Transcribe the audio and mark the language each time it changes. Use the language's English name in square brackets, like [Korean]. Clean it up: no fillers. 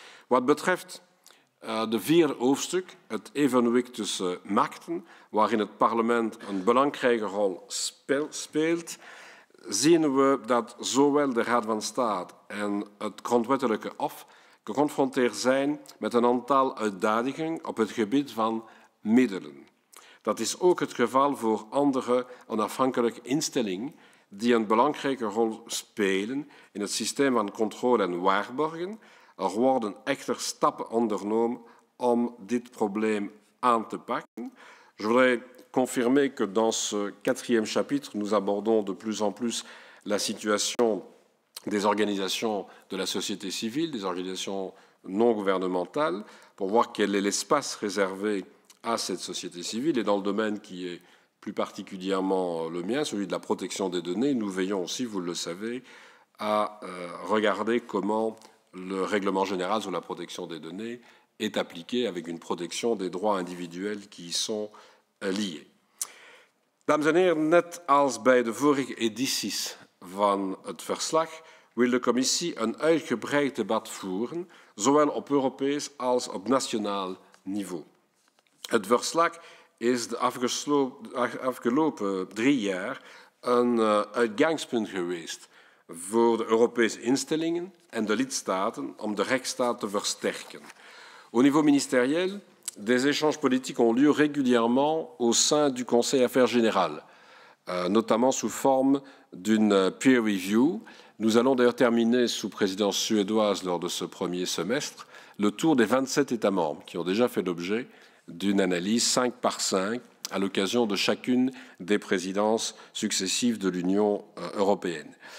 [Dutch] Wat betreft de vierde hoofdstuk, het evenwicht tussen machten, waarin het parlement een belangrijke rol speelt, zien we dat zowel de Raad van State en het grondwettelijke Hof geconfronteerd zijn met een aantal uitdagingen op het gebied van middelen. Dat is ook het geval voor andere onafhankelijke instellingen die een belangrijke rol spelen in het systeem van controle en waarborgen. Er worden echter stappen ondernomen om dit probleem aan te pakken. [French] Je voudrais confirmer que dans ce quatrième chapitre, nous abordons de plus en plus la situation des organisations de la société civile, des organisations non gouvernementales, pour voir quel est l'espace réservé à cette société civile. Et dans le domaine qui est plus particulièrement le mien, celui de la protection des données, nous veillons aussi, vous le savez, à regarder comment le règlement général sur la protection des données est appliqué avec une protection des droits individuels qui y sont liés. [Dutch] Dames en heren, net als bij de vorige edities van het verslag wil de commissie een uitgebreid debat voeren, zowel op Europees als op nationaal niveau. Het verslag is de afgelopen 3 jaar een uitgangspunt geweest voor de Europese instellingen en de lidstaten om de rechtsstaat te versterken. [French] Au niveau ministériel, des échanges politiques ont lieu régulièrement au sein du Conseil Affaires Générales, notamment sous forme d'une peer review. Nous allons d'ailleurs terminer sous présidence suédoise lors de ce premier semestre le tour des 27 États membres qui ont déjà fait l'objet d'une analyse 5 par 5 à l'occasion de chacune des présidences successives de l'Union européenne.